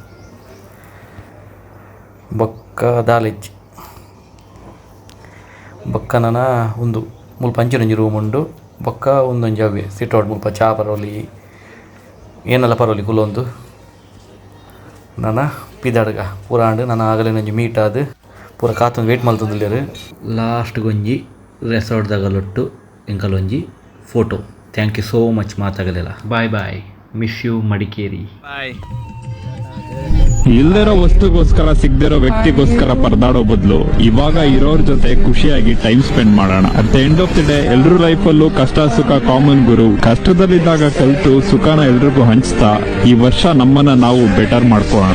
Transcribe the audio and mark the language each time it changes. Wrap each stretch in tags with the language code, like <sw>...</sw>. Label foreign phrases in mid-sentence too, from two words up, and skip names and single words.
<tcy>ಬೊಕ್ಕ ದಾಲೆಜ್ಜಿ ಬೊಕ್ಕ ನನ್ನ ಒಂದು ಮುಲ್ಪ ಅಂಚಿನೊಂಜಿ ರೂಮ್ ಉಂಡು ಬೊಕ್ಕ ಒಂದೊಂಜಿ ಅವೇ ಸಿಟ್ಔಟ್ ಮುಲ್ಪ ಚಾ ಪರವಲಿ ಏನೆಲ್ಲ ಪರವಲಿ ಕುಲೊಂದು ನನ್ನ ಪಿದಾಡ್ಗ ಪೂರಾಂಡು ನಾನು ಆಗಲೇನೊಂಜಿ ಮೀಟ್ ಆದು ಪೂರ ಕಾತೊಂದು ವೇಟ್ ಮಲ್ತೊಂದುಲ್ಲೆರ್. ಲಾಸ್ಟ್ಗೊಂಜಿ ರೆಸಾರ್ಟ್ದಾಗಲೊಟ್ಟು ಎಂಕಲೊಂಜಿ ಫೋಟೋ.</tcy> <en>Thank you so much ಮಾತಾಗಲಿಲ್ಲ. Bye bye, miss you Madikeri. ಬಾಯ್.</en> <kn>ಇಲ್ದಿರೋ ವಸ್ತುಗೋಸ್ಕರ ಸಿಗದಿರೋ ವ್ಯಕ್ತಿಗೋಸ್ಕರ ಪರದಾಡೋ ಬದಲು ಇವಾಗ ಇರೋರ ಜೊತೆ ಖುಷಿಯಾಗಿ</kn> <en>time spend</en> <kn>ಮಾಡೋಣ.</kn> <en>At the end of the day</en> <kn>ಎಲ್ರ ಲೈಫಲ್ಲೂ ಕಷ್ಟ ಸುಖ ಕಾಮನ್ ಗುರು. ಕಷ್ಟದಲ್ಲಿದ್ದಾಗ ಕಲಿತು ಸುಖನ ಎಲ್ರಿಗೂ ಹಂಚ್ತಾ ಈ ವರ್ಷ ನಮ್ಮನ್ನ ನಾವು ಬೆಟರ್ ಮಾಡ್ಕೊಳ್ಳೋಣ.</kn>